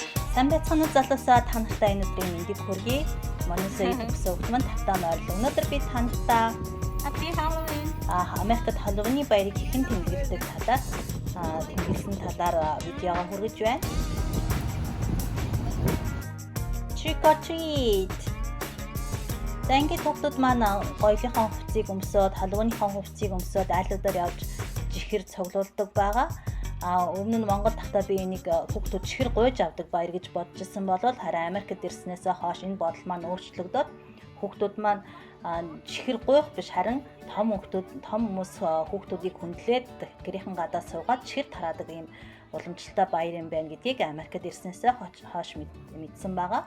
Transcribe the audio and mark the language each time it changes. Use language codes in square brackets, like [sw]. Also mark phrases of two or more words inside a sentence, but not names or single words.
[mn] Сайн байцгаана уу залуусаа, та нартай энэ өдрийн мэндийг хүргэе. Манай YouTube сувгт маань тавтаа морил. Өнөөдөр би та нартай [en] Happy Halloween. [mn] Америкт Halloween баярыг хэрхэн тэмдэглэдэг талаар тэмдэглэсэн талаар видеого хүргэж байна. [en] Trick or treat. [mn] Ингээд хүүхдүүд маань гоёлынхон хувцсыг өмсөөд, Halloween-ийн хувцсыг өмсөөд айлуудаар явж чихэр цуглуулдаг байгаа. Өмнө нь Монгол дахтаа би энийг хүүхдүүд чихэр гуйж авдаг баяр гэж бодож ирсэн болвол харин Америкт ирснээс хойш энэ бодол маань өөрчлөгдөд хүүхдүүд маань чихэр гуйх биш харин том хүмүүс хүүхдүүдийг хүндлээд гэрийнхэн гадаа суугаад чихэр тараадаг ийм уламжлалтай баяр юм байна гэдгийг Америкт ирснээс хойш мэдсэн байгаа.